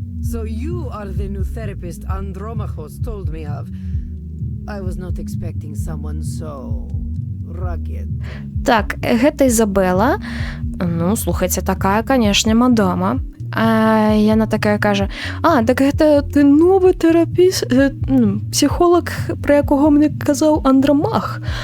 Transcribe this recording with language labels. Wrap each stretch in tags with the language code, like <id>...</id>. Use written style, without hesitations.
<en>So you are the new therapist Andromachos told me of. I was not expecting someone so rugged.</en> <be>Так, гэта Ізабела. Ну, слухайце, такая, канешне, мадама. А яна такая кажа: так гэта ты новы тэрапіст, псіхолог, пра якога мне казаў Андрамах.</be>